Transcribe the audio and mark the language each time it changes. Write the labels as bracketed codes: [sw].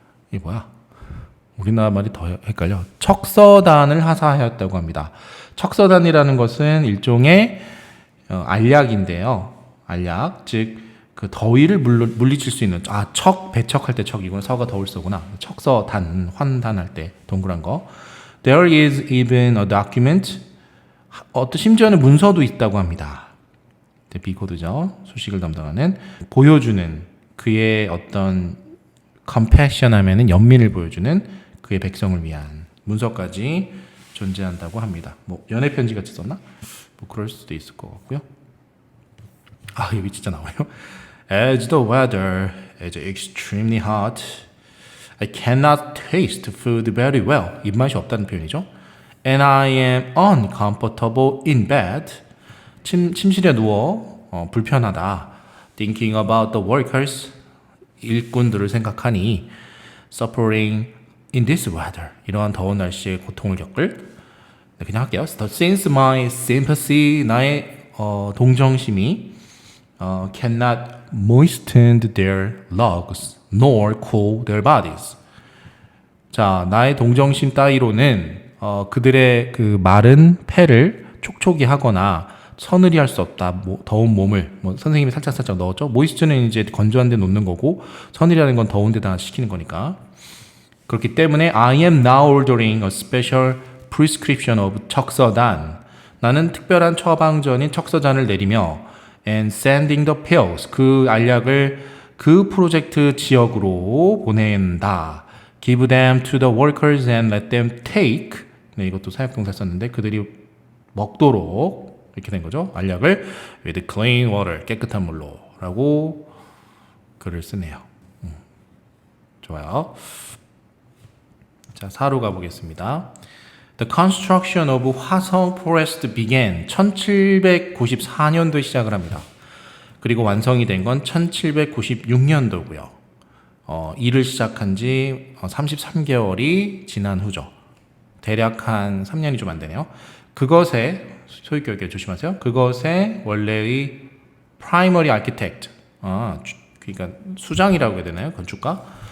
[ko] 이게 뭐야? 우리나라 말이 더 헷갈려. 척서단을 하사하였다고 합니다. 척서단이라는 것은 일종의 알약인데요. 알약, 즉 그 더위를 물리칠 수 있는 배척할 때 척이구나. 서가 더울 서구나. 척서단, 환단할 때 동그란 거. [en] There is even a document. [ko] 심지어는 문서도 있다고 합니다. 비코드죠. 수식을 담당하는 보여주는 그의 어떤 compassion 하면은 연민을 보여주는 그의 백성을 위한 문서까지 존재한다고 합니다. 뭐 연애 편지 같이 썼나? 뭐 그럴 수도 있을 것 같고요. 여기 진짜 나와요. [en] As the weather is extremely hot, I cannot taste food very well. [ko] 입맛이 없다는 표현이죠. [en] And I am uncomfortable in bed. [ko] 침실에 누워 불편하다. [en] Thinking about the workers. [ko] 일꾼들을 생각하니 [en] suffering in this weather. [ko] 이러한 더운 날씨에 고통을 겪을. 그냥 할게요. [en] Since my sympathy, [ko] 나의 동정심이 [en] cannot moisten their logs nor cool their bodies. [ko] 자, 나의 동정심 따위로는 그들의 그 마른 폐를 촉촉이 하거나 서늘히 할 수 없다. 더운 몸을 선생님이 살짝 넣었죠. 모이스처는 이제 건조한 데 놓는 거고 서늘이라는 건 더운 데다 시키는 거니까. 그렇기 때문에 [en] I am now ordering a special prescription of 척서단. [ko] 나는 특별한 처방전인 척서잔을 내리며 [en] and sending the pills. [ko] 그 알약을 그 프로젝트 지역으로 보낸다. [en] Give them to the workers and let them take. [ko] 네, 이것도 사역동사 썼는데 그들이 먹도록 이렇게 된 거죠. 알약을 [en] with clean water. [ko] 깨끗한 물로 라고 글을 쓰네요. 좋아요. 자, 4로 가보겠습니다. [en] The construction of 화성 forest began [ko] 1794년도에 시작을 합니다. 그리고 완성이 된 건 1796년도고요. 일을 시작한 지 33개월이 지난 후죠. 대략 한 3년이 좀 안 되네요. 그것에 소유격에 조심하세요. 그것의 원래의 primary architect, 그러니까 수장이라고 해야 되나요? 건축가?